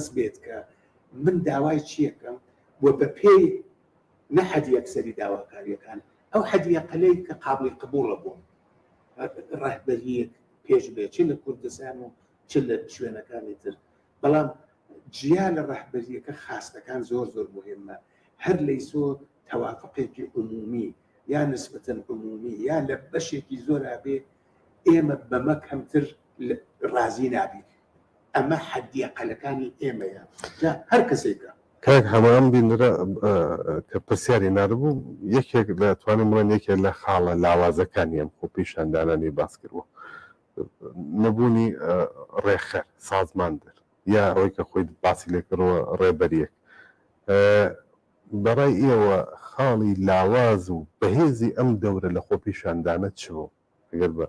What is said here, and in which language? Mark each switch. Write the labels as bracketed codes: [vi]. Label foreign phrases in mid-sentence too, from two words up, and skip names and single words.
[ckb] بێت کە من داوای چیەکەم و بە پێی نەحەدی یەکسەری داواکاریەکان ئەو حەدیەقەلەی کە قابلی قبوڵە بوون ڕەهبەریەک پێش بێت چ لە کوردستان و چ لە شوێنەکانی تر بەڵام جیا لە ڕەهبەریەکە خاستەکان زۆر مهمە هەر لەیسۆ تەوافقێکی عمومی یا نسبەتەن عمومی یا لە بەشێکی زۆر ئابێ ئێمە بەمە کەمتر ڕازی نابین ئەمە حەدیەقەلەکانی ئێمەیە هەر کەسێکە کاک هەمام بینرە کە پرسیاری نردبوو یەکێک لە توانم بڵێن یەکێک لە خاڵە لاوازەکانی ئەم خۆپیشاندانانی باس کردووە نەبوونی ڕێخەر سازماندەر یا ئەوەی کە خۆی باسی لێکردەوە ڕێبەریەک بەڕای ئێوە خاڵی لاواز و بەهێزی ئەم دەورە لە خۆپیشاندانە چ بوو ئەگەر بە